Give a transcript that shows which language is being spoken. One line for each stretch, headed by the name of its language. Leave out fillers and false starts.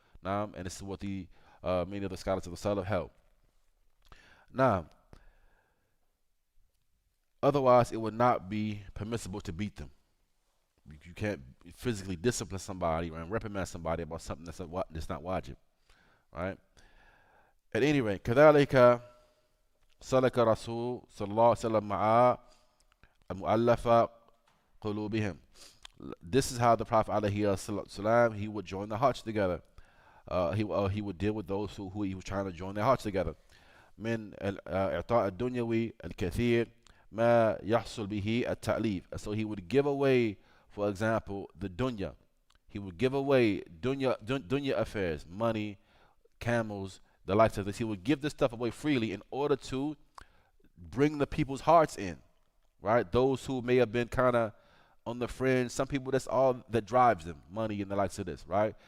English: Now, and this is what the many of the scholars of the Salaf held. Now, otherwise, it would not be permissible to beat them. You can't physically discipline somebody and reprimand somebody about something that's not wajib, right? At any rate,
Arabic: كذلك سلك رسول صلى الله عليه وسلم مع المؤلفة قلوبهم.
English: This is how the Prophet ﷺ, he would join the hearts together. He would deal with those who he was trying to join their hearts together.
Arabic: من إعطاء الدنيوي الكثير ما يحصل به التأليف.
English: So he would give away, for example, the dunya. He would give away dunya affairs, money, camels, the likes of this. He would give this stuff away freely in order to bring the people's hearts in, right? Those who may have been kind of on the fringe. Some people, that's all that drives them, money and the likes of this, right?